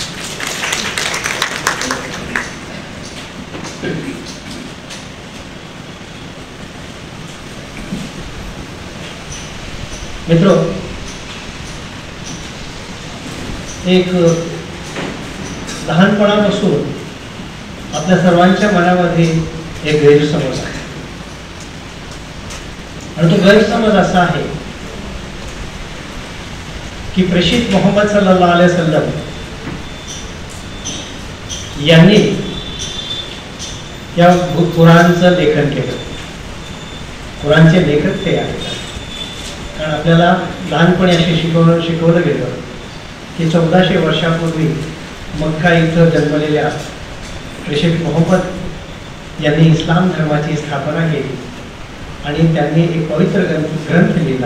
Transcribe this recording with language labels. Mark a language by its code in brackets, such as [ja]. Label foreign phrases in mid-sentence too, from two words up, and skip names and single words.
[mr] मित्र, एक लहानपणापासून आपल्या सर्वांच्या मनामध्ये एक गैरसमज आहे आणि तो गैरसमज असा आहे की प्रेषित मोहम्मद [ar] صلى الله عليه وسلم [mr] यांनी या कुराणचं लेखन केलं. कुराणचे लेखक ते आहेत. कारण आपल्याला लहानपणी असे शिकवलं गेलं की 1400 वर्षापूर्वी मक्का इथं जन्मलेल्या प्रेषित मोहम्मद यांनी इस्लाम धर्माची स्थापना केली आणि त्यांनी एक पवित्र ग्रंथ लिहिला.